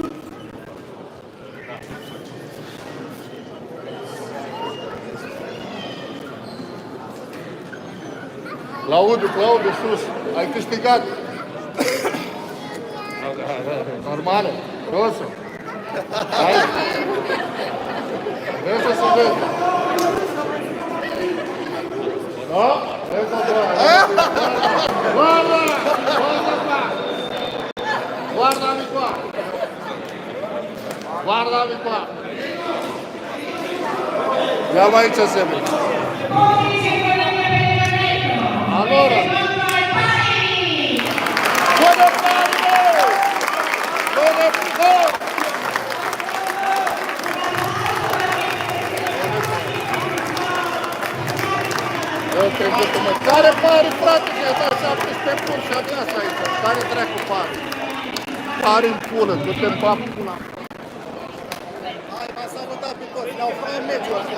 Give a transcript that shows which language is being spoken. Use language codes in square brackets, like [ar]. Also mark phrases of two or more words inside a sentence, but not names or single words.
[ro] Claudiu, sus! Ai câștigat! Normal, rosu! Hai! Vezi să se vede! Da? Vezi să vede! [it] Guarda! Guarda-mi qua! Guarda-mi qua! Andiamo aici assieme! Allora! Buone pari! Buone pari! [ro] Care pari, frate, că ai dat 17 pur și abia asta aici. Care dracu pari? Pari în pulă, du-te în bap pula. Hai, m-a salutat pe toți, ne-au făcut meciul ăsta.